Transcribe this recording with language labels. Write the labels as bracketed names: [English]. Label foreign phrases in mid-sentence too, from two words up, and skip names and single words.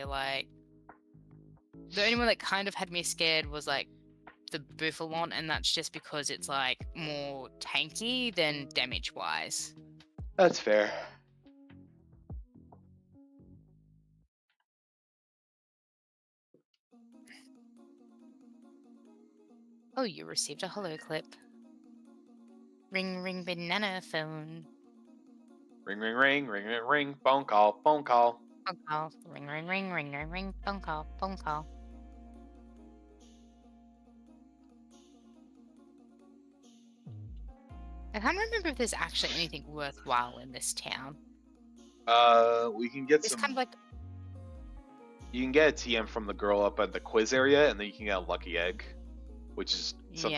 [English] Like the only one that kind of had me scared was like the Buffalon, and that's just because it's like more tanky than damage wise. That's fair. Oh, you received a holo clip. Ring, ring, banana phone. Ring, ring, ring, ring, ring, ring, phone call, phone call. Phone call. Ring, ring, ring, ring, ring, ring. Phone call. Phone call. I can't remember if there's actually anything worthwhile in this town. We can get It's some. kind of like, You can get a TM from the girl up at the quiz area, and then you can get a lucky egg, which is something